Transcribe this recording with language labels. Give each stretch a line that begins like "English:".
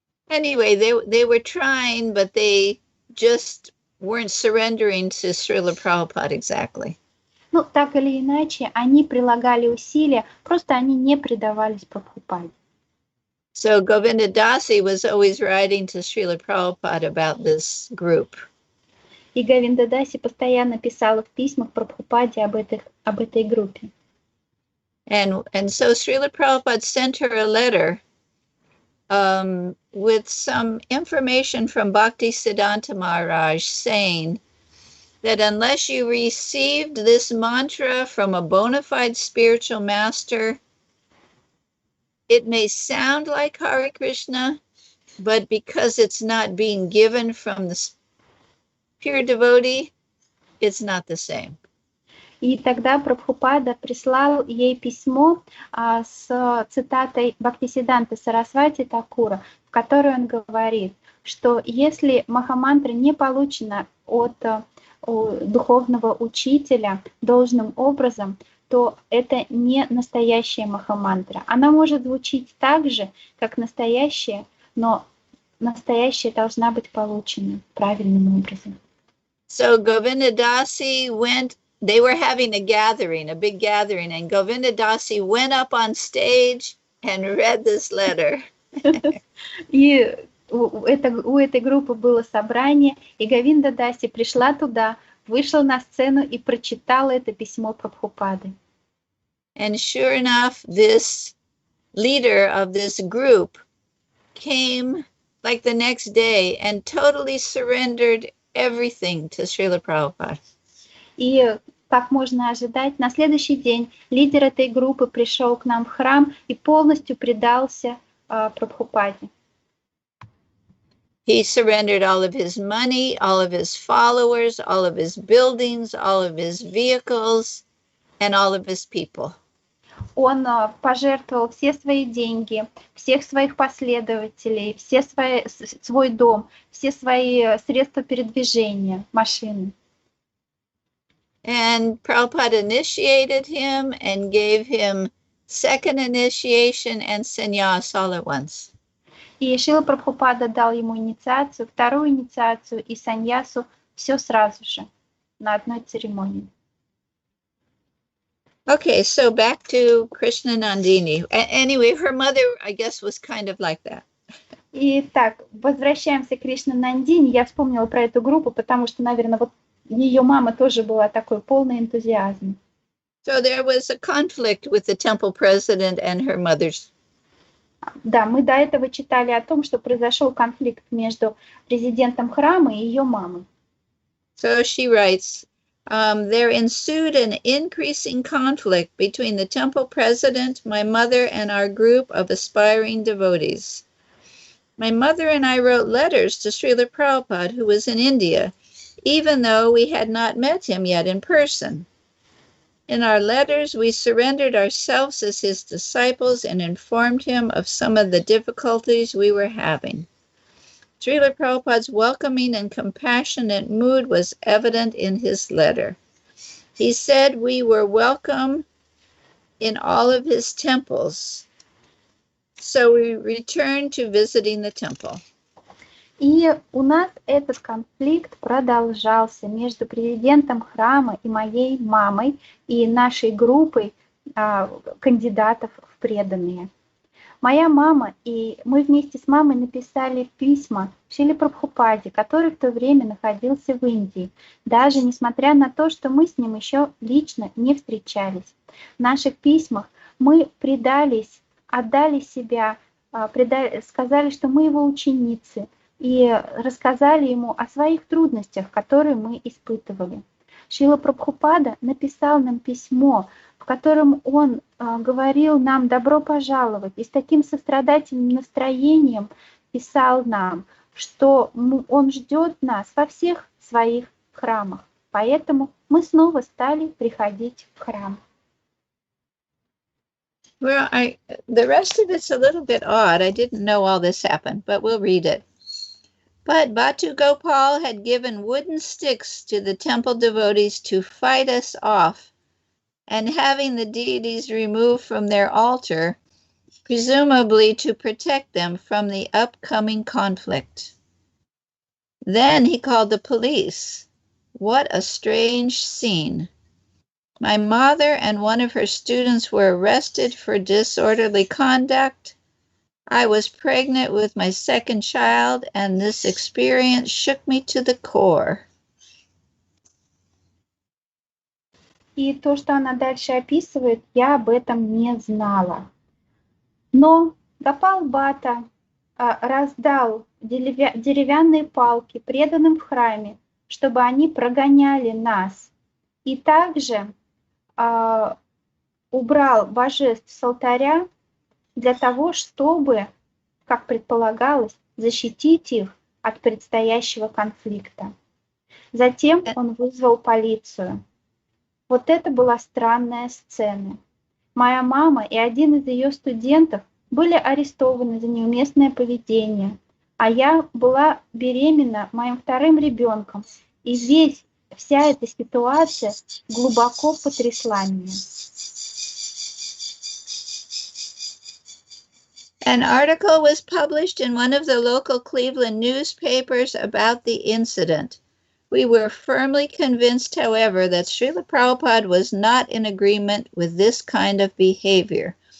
English: Anyway, they were trying, but they just weren't surrendering to Srila Prabhupada exactly.
Russian: Ну, так или иначе, они прилагали усилия, просто они не предавались Прабхупаде.
English: So Govinda Dasi was always writing to Srila Prabhupada about this group.
Russian: И Говинда Даси постоянно писала в письмах Прабхупаде об этой группе.
English: And so Srila Prabhupada sent her a letter with some information from Bhakti Siddhanta Maharaj saying that unless you received this mantra from a bona fide spiritual master, it may sound like Hare Krishna, but because it's not being given from the pure devotee, it's not the same.
Russian: И тогда Прабхупада прислал ей письмо с цитатой Бхактисиддханты Сарасвати Такура, в которой он говорит, что если махамантра не получена от духовного учителя должным образом, то это не настоящая махамантра. Она может звучить так же, как настоящая, но настоящая должна быть получена правильным образом.
English: So Govinda Dasi they were having a big gathering, and Govinda Dasi went up on stage and read this letter.
Russian: И у этой группы было собрание, и Говинда Даси пришла туда, вышла на сцену и прочитала это письмо Прабхупады.
English: And sure enough, this leader of this group came like the next day and totally surrendered everything to Srila Prabhupada.
Russian: И, как можно ожидать, на следующий день лидер этой группы пришел к нам в храм и полностью предался Прабхупаде.
English: He surrendered all of his money, all of his followers, all of his buildings, all of his vehicles, and all of his people.
Russian: Он пожертвовал все свои деньги, всех своих последователей, свой дом, все свои средства передвижения, машины.
English: And Prabhupada initiated him and gave him second initiation and sannyas all at once.
Russian: И Шрила Прабхупада дал ему инициацию, вторую инициацию и саньясу, все сразу же, на одной церемонии.
English: Okay, so back to Krishna Nandini. Anyway, her mother, I guess, was kind of like that.
Russian: Итак, возвращаемся к Кришна Нандини. Я вспомнила про эту группу, потому что, наверное, вот ее мама тоже была такой полной энтузиазма.
English: So there was a conflict with the temple president and her mother's.
Russian: Да, мы до этого читали о том, что произошел конфликт между президентом храма и ее мамой.
English: So she writes, there ensued an increasing conflict between the temple president, my mother, and our group of aspiring devotees. My mother and I wrote letters to Srila Prabhupada, who was in India, even though we had not met him yet in person. In our letters, we surrendered ourselves as his disciples and informed him of some of the difficulties we were having. Srila Prabhupada's welcoming and compassionate mood was evident in his letter. He said we were welcome in all of his temples, so we returned to visiting the temple.
Russian: И у нас этот конфликт продолжался между президентом храма и моей мамой и нашей группой кандидатов в преданные. Моя мама и мы вместе с мамой написали письма Шриле Прабхупаде, который в то время находился в Индии, даже несмотря на то, что мы с ним еще лично не встречались. В наших письмах мы предались, отдали себя, сказали, что мы его ученицы, и рассказали ему о своих трудностях, которые мы испытывали. Шрила Прабхупада написал нам письмо, в котором он говорил нам «добро пожаловать», и с таким сострадательным настроением писал нам, что он ждет нас во всех своих храмах. Поэтому мы снова стали приходить в храм.
English: Well, the rest of it's a little bit odd. I didn't know all this happened, but we'll read it. But Bhattu Gopal had given wooden sticks to the temple devotees to fight us off and having the deities removed from their altar, presumably to protect them from the upcoming conflict. Then he called the police. What a strange scene. My mother and one of her students were arrested for disorderly conduct. I was pregnant with my second child, and this experience shook me to the core.
Russian: И то, что она дальше описывает, я об этом не знала. Но Гопал Бхатта раздал деревянные палки преданным в храме, чтобы они прогоняли нас. И также убрал божеств с алтаря для того, чтобы, как предполагалось, защитить их от предстоящего конфликта. Затем он вызвал полицию. Вот это была странная сцена. Моя мама и один из ее студентов были арестованы за неуместное поведение, а я была беременна моим вторым ребенком, и вся эта ситуация глубоко потрясла меня.
English: An article was published in one of the local Cleveland newspapers about the incident. We were firmly convinced, however, that Srila Prabhupada was not in agreement with this kind of behavior.